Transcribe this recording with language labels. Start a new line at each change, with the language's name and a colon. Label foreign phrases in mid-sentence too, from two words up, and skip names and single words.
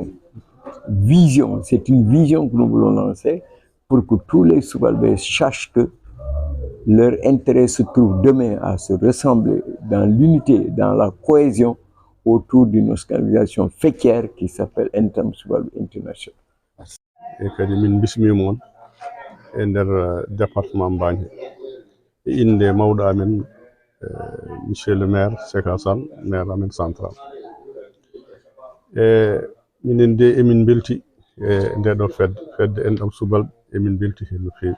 French: Vision, c'est une vision que nous voulons lancer pour que tous les Subalbes sachent que leur intérêt se trouve demain à se ressembler dans l'unité, dans la cohésion autour d'une organisation faîtière qui s'appelle Endam Subalbe International. Et que
Fula: min bismimon e nder département Mbagné e inde mawɗo amen
French: monsieur le maire
Fula: Seka Sall, maire amen central. E minen de emin belti e ndeɗo fedde Endam Subalɓe emin belti hen no fewi.